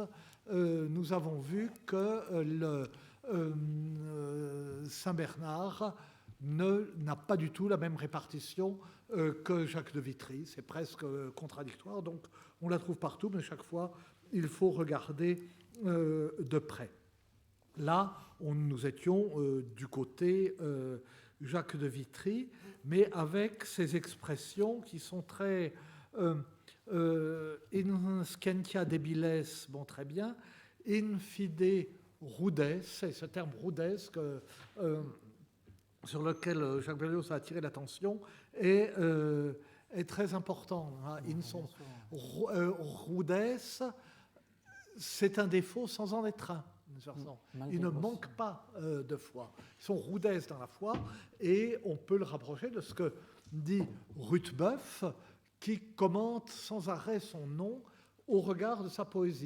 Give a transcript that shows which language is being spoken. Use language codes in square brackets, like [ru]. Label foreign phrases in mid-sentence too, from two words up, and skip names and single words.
[fr] Nous avons vu que Saint Bernard n'a pas du tout la même répartition que Jacques de Vitry, c'est presque contradictoire, donc on la trouve partout, mais chaque fois il faut regarder de près. Là, nous étions du côté Jacques de Vitry, mais avec ces expressions qui sont très [la] in scientia debiles, [fr] bon très bien, [la] in fide rudes, [fr] c'est ce terme rudes sur lequel Jacques Berlioz a attiré l'attention, est très important. Hein. Rudes, c'est un défaut sans en être un. Ils ne manquent pas de foi. Ils sont rudesses dans la foi, et on peut le rapprocher de ce que dit Rutebeuf, qui commente sans arrêt son nom au regard de sa poésie.